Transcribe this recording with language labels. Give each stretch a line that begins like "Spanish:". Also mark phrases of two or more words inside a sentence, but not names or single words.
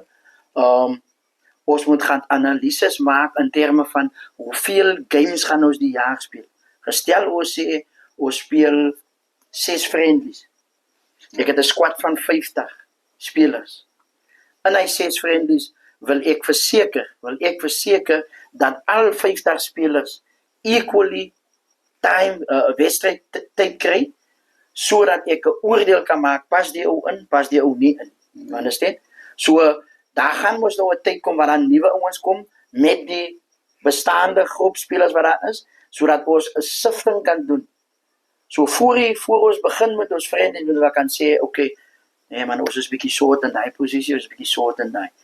Afrikaans: Ons moet gaan analises maak in terme van hoeveel games gaan ons die jaar speel. Gestel ons sê ons speel 6 friendlies. Ek het 'n squad van 50 spelers. In hy 6 friendlies wil ek verseker dat al 50 spelers
English: equally time
Afrikaans: wedstrijd tyd kry, sodat ek 'n oordeel kan maak, pas die ou in, pas die ou nie in.
English: You understand?
Afrikaans: So, daar gaan mos nou 'n tyd kom waar daar nuwe ouens kom met die bestaande groep spelers wat daar is, sodat ons 'n sifting kan doen. So voor ons begin met ons vriende, en we kan sê, okay, nee man, ons is bietjie short in daai posisie, ons is bietjie short in daai.